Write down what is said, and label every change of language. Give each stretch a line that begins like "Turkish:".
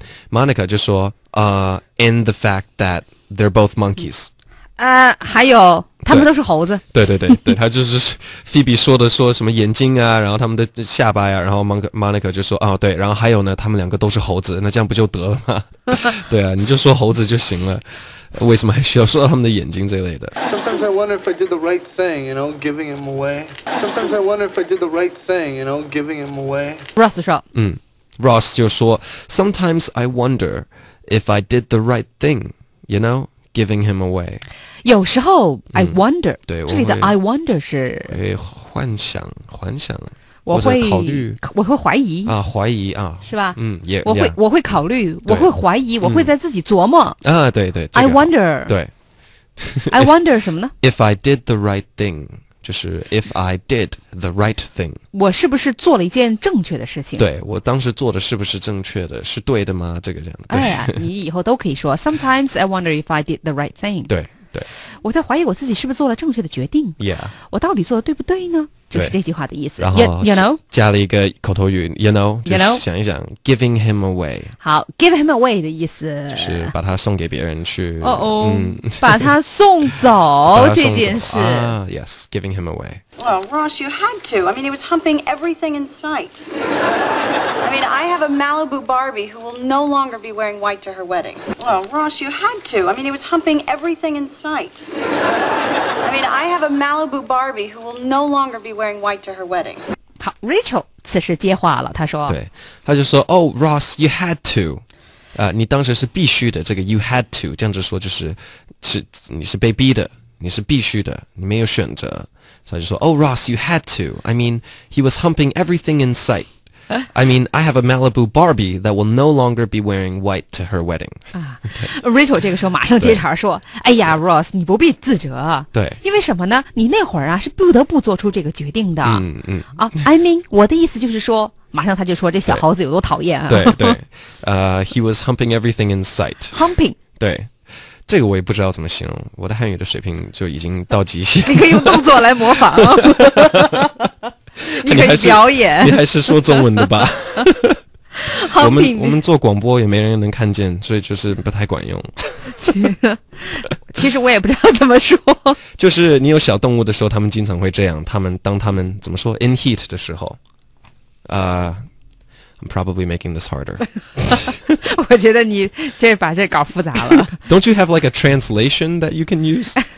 English: Monica
Chinese: 就说
English: and the fact that they're both monkeys。
Chinese: 还有他们都是猴子。对，他就是 Phoebe 说什么眼睛啊，然后他们的下巴呀，然后 Monica 就说对，然后还有呢，他们2个都是猴子，那这样不就得了吗？对啊，你就说猴子就行了。为什么还需要说到他们的眼睛这类的
English: ？Sometimes I wonder if I did the right thing, you know, giving him away. Sometimes I wonder if I did the right thing, you know, giving him away.
Chinese: Ross 说， Ross 就说
English: Sometimes I wonder if I did the right thing, you know, giving him away.
Chinese: 有时候
English: I wonder，
Chinese: 对，这里的 I wonder 是幻想。我会考虑，我会怀疑怀疑是吧？也我会考虑，我会怀疑，我会在自己琢磨对，这个 I wonder，对
English: I wonder
Chinese: 什么呢
English: ？If I did the right thing，
Chinese: 就是
English: If I did the right thing，
Chinese: 我是不是做了一件正确的事情？对，我当时做的是不是正确的，是对的吗？这个这样。哎呀，你以后都可以说
English: Sometimes I wonder if I did the right thing。
Chinese: 对，我在怀疑我自己是不是做了正确的决定。我到底做的对不对呢？就是这句话的意思。然后
English: you know
Chinese: 加了一个口头语
English: you know，
Chinese: 就是想一想
English: giving him away。
Chinese: 好
English: give him away
Chinese: 的意思就是把他送给别人去。把他送走这件事。
English: Yes, giving him away. Well, Ross, you had to. I mean, he was humping everything in sight. I mean, I have a Malibu Barbie who will no longer be wearing white to her wedding. Well, Ross, you had to. I mean, he was humping everything in sight. I mean, I have a Malibu Barbie who will no longer be wearing white to her wedding.
Chinese: 好 ，Rachel 此时接话了，他说：“ 对，他就说，
English: Oh, Ross, you had to。
Chinese: 你当时是必须的，这个
English: you had to
Chinese: 这样子说就是你是被逼的，你是必须的，你没有选择。
English: 所以就说，Oh, Ross, you had to. I mean, he was humping everything in sight. I mean, I have a Malibu Barbie that will no longer be wearing white to her wedding.
Chinese: Rachel 这个时候马上接茬说：“哎呀 ，Ross， 你不必自责。对，因为什么呢？你那会儿是不得不做出这个决定的。
English: I mean，
Chinese: 我的意思就是说，马上他就说这小猴子有多讨厌啊。对，
English: he was humping everything in sight. Humping，
Chinese: 对。” 这个我也不知道怎么形容，我的汉语的水平就已经到极限。你可以用动作来模仿，你可以表演。你还是说中文的吧？我们做广播也没人能看见，所以就是不太管用。其实我也不知道怎么说。就是你有小动物的时候，他们经常会这样。当他们怎么说
English: in heat
Chinese: 的时候，
English: I'm probably making this harder.
Chinese: 我觉得你这把这搞复杂了。
English: Don't you have like a translation that you can use?